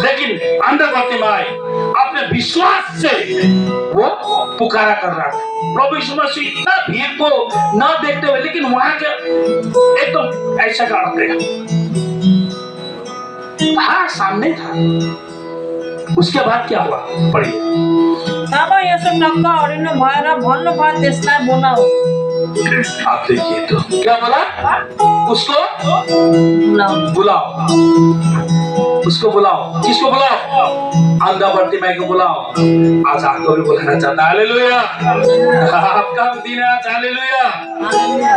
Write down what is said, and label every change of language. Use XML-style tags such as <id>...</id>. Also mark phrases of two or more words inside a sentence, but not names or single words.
<hi>लेकिन अंधा बर्तिमाई अपने विश्वास से वो पुकारा कर रहा था। प्रभु यीशु मसीह इतना भीड़ को न देखते हुए, लेकिन वहां के एकदम ऐसा करते हाँ सामने था। उसके बाद क्या हुआ? पढ़िए।</hi> <ne>तब यीशु नक्क अडिनु भएर भन्नुभयो त्यसलाई बोलाऊ।</ne> <hi>आप देखिए तो क्या बोला? उसको बुलाओ, उसको बुलाओ। किसको बुलाओ? अंधा बर्तिमाई को बुलाओ। आज आपको भी बुलाना चाहता है। हालेलुया। आपका दिन है आज। हालेलुया।</hi>